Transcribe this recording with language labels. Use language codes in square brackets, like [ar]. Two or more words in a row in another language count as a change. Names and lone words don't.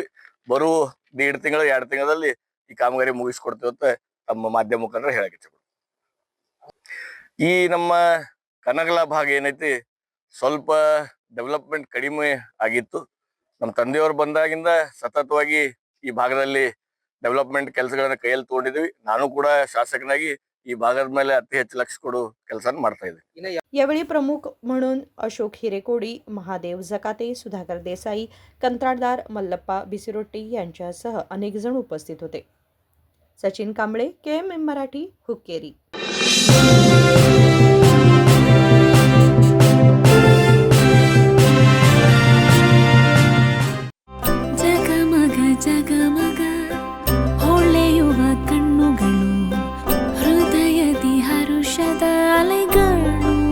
[kn] ಬರುವ 1.5 ತಿಂಗಳು 2 ತಿಂಗಳಲ್ಲಿ ಈ ಕಾಮಗಾರಿ ಮುಗಿಸ್ಕೊಡ್ತೀವಿ ಅಂತ ತಮ್ಮ ಮಾಧ್ಯಮ ಮುಖಾಂತರ ಹೇಳಕ್ಕೆ ಈ ನಮ್ಮ ಕನಗಲ ಭಾಗ ಏನೈತಿ ಸ್ವಲ್ಪ ಡೆವಲಪ್ಮೆಂಟ್ ಕಡಿಮೆ ಆಗಿತ್ತು. ನಮ್ಮ ತಂದೆಯವರು ಬಂದಾಗಿಂದ ಸತತವಾಗಿ ಈ ಭಾಗದಲ್ಲಿ ಡೆವಲಪ್ಮೆಂಟ್ ಕೆಲಸಗಳನ್ನ ಕೈಯಲ್ಲಿ ತಗೊಂಡಿದ್ವಿ. ನಾನು ಕೂಡ ಶಾಸಕನಾಗಿ ಈ ಭಾಗದ ಮೇಲೆ ಅತಿ ಹೆಚ್ಚು लक्ष ಕೊಡು ಕೆಲಸ ಮಾಡ್ತಾ ಇದ್ದೀನಿ. [mr] यावेळी प्रमुख म्हणून अशोक हिरेकोडी, महादेव जकाते, सुधाकर देसाई, कंत्राटदार मल्लप्पा बिसिरोट्टी यांच्यासह अनेक जण उपस्थित होते. सचिन कांबळे, KMM मराठी, हुक्केरी. [kn] ಜಗಮಗ ಹೊಳೆಯುವ ಕಣ್ಣುಗಳು, ಹೃದಯದಿ ಹರುಷದ ಅಲೆಗಳು.